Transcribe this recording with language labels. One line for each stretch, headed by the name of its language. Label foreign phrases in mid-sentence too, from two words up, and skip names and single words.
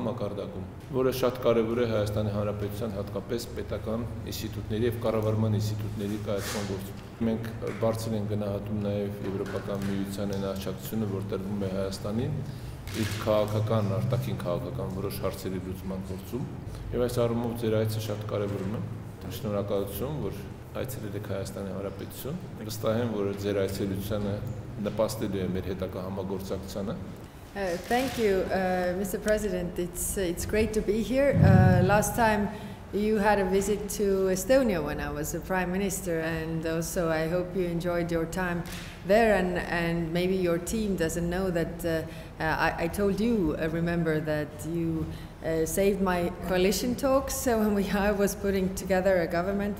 Armenian: մակարդակում, որը շատ կարևոր է Հայաստանի Հանրապետության հատկապես պետական ինստիտուտների եւ կառավարման ինստիտուտների կայացման գործում։ Մենք բարձր ենք գնահատում նաեւ Եվրոպական միության այն աջակցությունը, որ տրվում է Հայաստանին իր քաղաքական, արտաքին քաղաքական որոշ հարցերի լուծման գործում եւ այս առումով ձեր այցը շատ կարեւորում է։ Շնորհակալություն, որ այցելել եք Հայաստանի Հանրապետություն։ Վստահ եմ, որ ձեր այցելությունը նպաստելու է մեր հետագա համագործակցությանը։
English: Thank you, Mr. President. It's great to be here. Last time you had a visit to Estonia when I was the Prime Minister, and also I hope you enjoyed your time there. And maybe your team doesn't know that I told you, remember that you saved my coalition talks when I was putting together a government.